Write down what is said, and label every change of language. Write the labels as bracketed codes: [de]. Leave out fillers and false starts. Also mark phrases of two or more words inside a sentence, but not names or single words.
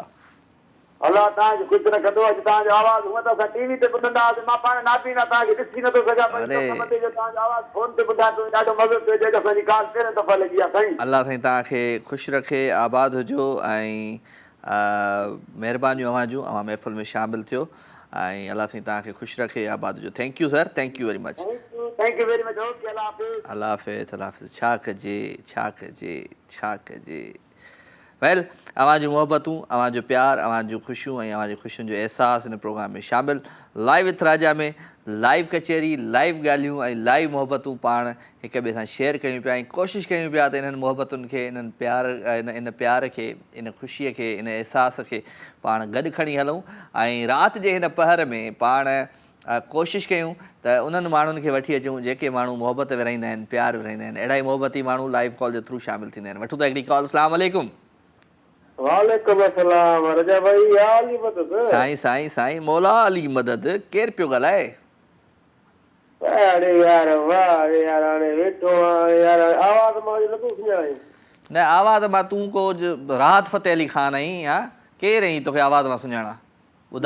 [sd] अल्लाह तव्हांखे ख़ुशि रखंदो। अॼु तव्हांजो आवाज़ हूअं त असां टीवी ते ॿुधंदा हुआसीं मां पाण नाबीना तव्हांखे ॾिसी नथो सघां पर तव्हांजो आवाज़ फोन ते ॿुधां थो ॾाढो मज़ो पियो अचे असांजी ॻाल्हि पहिरियों दफ़ा लॻी आहे साईं। अल्लाह साईं तव्हांखे ख़ुशि रखे आबाद हुजो ऐं महिरबानियूं अव्हां महफ़िल में शामिलु थियो ऐं अल्लाह साईं तव्हांखे ख़ुशि रखे आबाद हुजो। [en] thank you sir thank you very much. thank you very much. okay [sd] अल्लाह हाफ़िज़। छा कजे वेल अव्हां जूं मोहबतूं अव्हां जो प्यार अव्हां जूं ख़ुशियूं ऐं अव्हां जी ख़ुशियुनि जो अहसासु हिन प्रोग्राम में शामिलु [en] live with [sd] राजा में लाइव कचहरी लाइव ॻाल्हियूं ऐं लाइव मोहबतूं पाण हिक ॿिए सां शेयर कयूं पिया ऐं कोशिशि कयूं पिया त इन्हनि मोहबतुनि खे इन्हनि इन प्यार खे इन ख़ुशीअ खे इन अहसास खे पाण गॾु खणी हलूं ऐं राति जे हिन पहर में पाण कोशिशि कयूं त उन्हनि माण्हुनि खे वठी अचूं जेके माण्हू मोहबत विरहाईंदा आहिनि प्यार विरहाईंदा आहिनि अहिड़ा ई मोहबती माण्हू लाइव कॉल जे थ्रू शामिलु थींदा आहिनि। वठूं था हिकिड़ी कॉल। [ar] السلام عليكم. وعليكم السلام [sd] रजा भाई अली मदद साईं मौला अली मदद केरु पियो ॻाल्हाए? अरे यार वाह यार हाणे वेठो यार आवाज़ मां नथो सुञाणे। न आवाज़ मां तूं को राहत फतेह अली ख़ान आहीं हा केरु आहीं तोखे आवाज़ मां सुञाणा ॿुधा?